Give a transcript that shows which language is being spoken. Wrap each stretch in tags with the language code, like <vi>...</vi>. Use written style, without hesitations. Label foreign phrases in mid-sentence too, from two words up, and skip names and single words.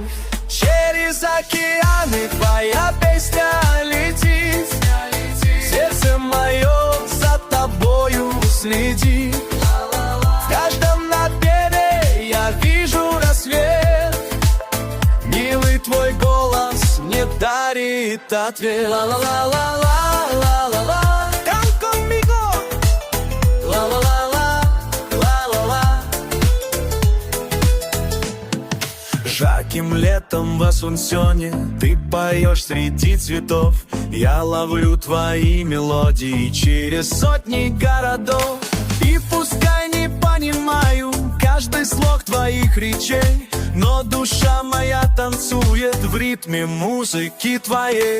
<ru>Через океаны твоя песня летит, сердце мое за тобою следит. В каждом напеве я вижу рассвет, милый твой голос мне дарит ответ. Ла-ла-ла-ла-ла-ла-ла-ла,</ru> <es>come conmigo. Ла-ла-ла-ла-ла-ла-ла.</es> <ru>Жарким летом в Асунсьоне ты поешь среди цветов. Я ловлю твои мелодии через сотни городов. И пускай не понимаю каждый слог твоих речей, но душа моя танцует в ритме музыки твоей.</ru>